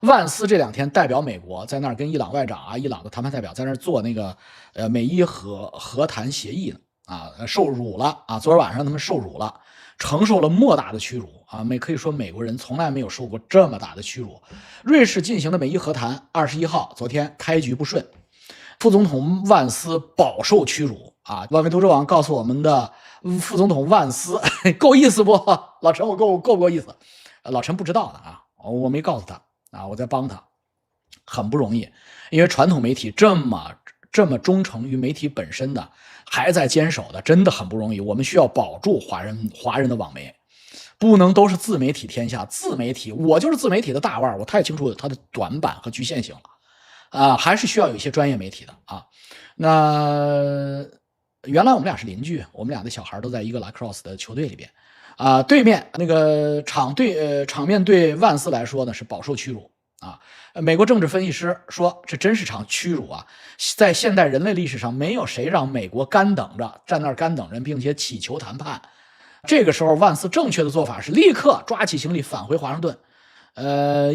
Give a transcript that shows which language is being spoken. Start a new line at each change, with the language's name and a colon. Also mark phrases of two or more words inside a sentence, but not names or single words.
Chinese: 萬斯這2天代表美國在那兒跟伊朗外長啊、伊朗的談判代表在那兒做那個美伊和谈協議呢受辱了啊！昨儿晚上他們受辱了，承受了莫大的屈辱啊！可以说美国人从來没有受过這麼大的屈辱。瑞士進行的美伊和談21 號昨天開局不順，副總統萬斯飽受屈辱啊！萬维讀者網告訴我們的副總統萬斯夠意思不？老陳我夠不夠意思？老陳不知道的啊，我沒告訴他啊，我在幫他，很不容易，因為傳統媒體這麼忠誠於媒體本身的，還在堅守的，真的很不容易。我們需要保住華人的網媒，不能都是自媒體天下。自媒體，我就是自媒体的大腕，我太清楚它的短板和局限性了还是需要有一些专業媒体的啊。那原来我們倆是鄰居，我們倆的小孩都在一個 lacrosse 的球队里邊对面那個场面对萬斯來說呢是飽受屈辱美國政治分析師說，這真是場屈辱啊！在現代人類歷史上，沒有誰讓美國站那兒乾等着，並且祈求談判。這個時候，萬斯正確的做法是立刻抓起行李返回華盛頓。